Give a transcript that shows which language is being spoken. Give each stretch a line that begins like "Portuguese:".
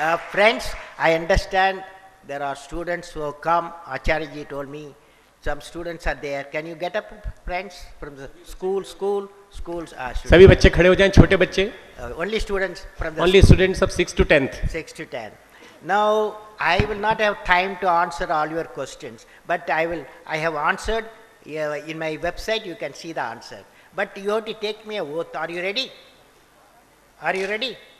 English: Friends, I understand there are students who have come. Acharya told me some students are there. Can you get up, friends, from the schools?
Hindi: सभी बच्चे खड़े हो जाएं, छोटे बच्चे.
English: Only students from the Only students of 6 to 10th. 6 to 10. Now, I will not have time to answer all your questions, but I have answered in my website. You can see the answer. But you have to take me a oath. Are you ready? Are you ready?